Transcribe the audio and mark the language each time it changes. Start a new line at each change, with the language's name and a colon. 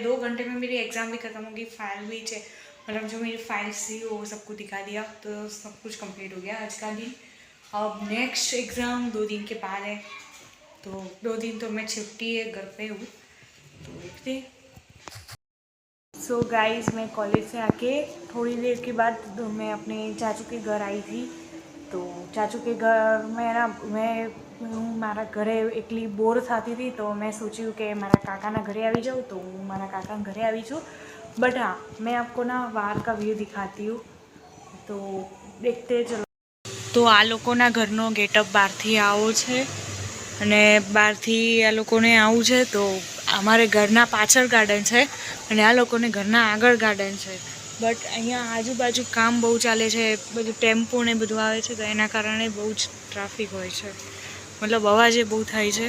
Hindi: 2 घंटे में मेरी एग्ज़ाम भी ख़त्म होगी, फाइल भी मतलब जो मेरी फाइल्स थी वो सब कुछ दिखा दिया, तो सब कुछ कंप्लीट हो गया आज का दिन। अब नेक्स्ट एग्ज़ाम 2 दिन के बाद है, तो 2 दिन तो मैं छुट्टी है, घर पे हूँ, तो देखते। गाइस, मैं कॉलेज से आके थोड़ी देर के बाद मैं अपने चाचू के घर आई थी। तो चाचू के घर में ना
Gujarati: હું મારા ઘરે એકલી બોર થતી હતી, તો મેં સોચ્યું કે મારા કાકાના ઘરે આવી જાઉં, તો હું મારા કાકાના ઘરે આવી છું।
Hindi: बट हाँ, मैं आपको ना बाहर का व्यू दिखाती हूँ, तो देखते चलो।
Gujarati: તો આ લોકોના ઘરનો ગેટઅપ બહારથી આવો છે અને બહારથી આ લોકોને આવું છે। તો અમારે ઘરના પાછળ ગાર્ડન છે અને આ લોકોને ઘરના આગળ ગાર્ડન છે। બટ અહીંયા આજુબાજુ કામ બહુ ચાલે છે, બધું ટેમ્પો ને બધું આવે છે, તો એના કારણે બહુ જ ટ્રાફિક હોય છે, मतलब अवाज बहू थाय छे।